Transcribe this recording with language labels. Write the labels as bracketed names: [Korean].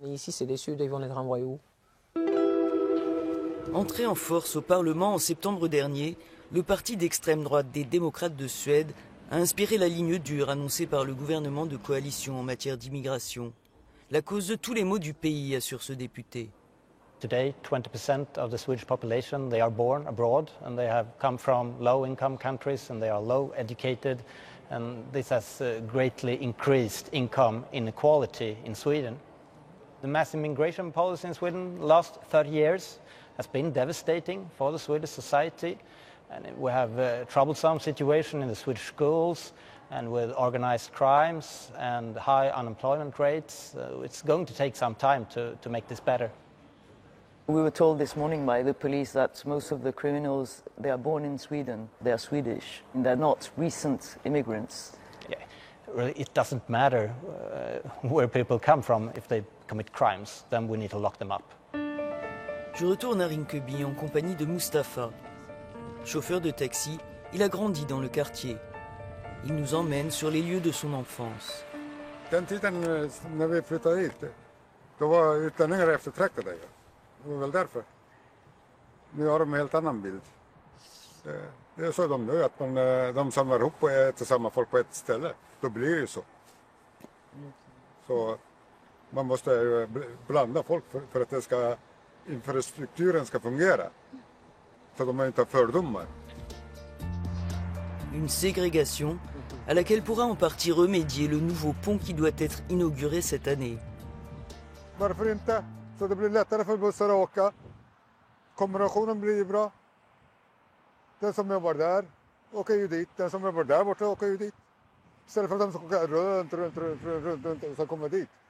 [French] Et ici, c'est des Suédois, ils vont les renvoyer où? Entré en force au Parlement en septembre dernier, le parti d'extrême droite des démocrates de Suède a inspiré la ligne dure annoncée par le gouvernement de coalition en matière d'immigration. La cause de tous les maux du pays, assure ce député. [English] Today, 20% of the Swedish population, they are born abroad and they have come from low-income countries and they are low educated, and this has greatly increased income inequality in Sweden. The mass immigration policy in Sweden last 30 years has been devastating for the Swedish society, and we have a troublesome situation in the Swedish schools and with organized crimes and high unemployment rates. It's going to take some time to make this better. We were told this morning by the police that most of the criminals, they are born in Sweden, they are Swedish, and they're not recent immigrants. Yeah, really, it doesn't matter where people come from. If they commit crimes, then we need to lock them up. [French] Je retourne à Rinkeby en compagnie de Mustafa. Chauffeur de taxi, il a grandi dans le quartier. Il nous emmène sur les lieux de son enfance. [Swedish] Den tiden när vi flyttade hit, då var utlänningar eftertraktade. Det var väl därför. Nu har de en helt annan bild. Det är så de gör, att de samlar ihop och äter samma folk på ett ställe. Då blir det ju så. Så man måste blanda folk för att infrastrukturen ska fungera. Så de inte har fördomar. [French] Une ségrégation à laquelle pourra en partie remédier le nouveau pont qui doit être inauguré cette année. [Swedish] Varför inte? Så det blir lättare för bussar att åka. Kombinationen blir bra. Den som jobbar där åker ju dit. Den som jobbar där borta åker ju dit. Istället för att de ska åka runt och så kommer dit.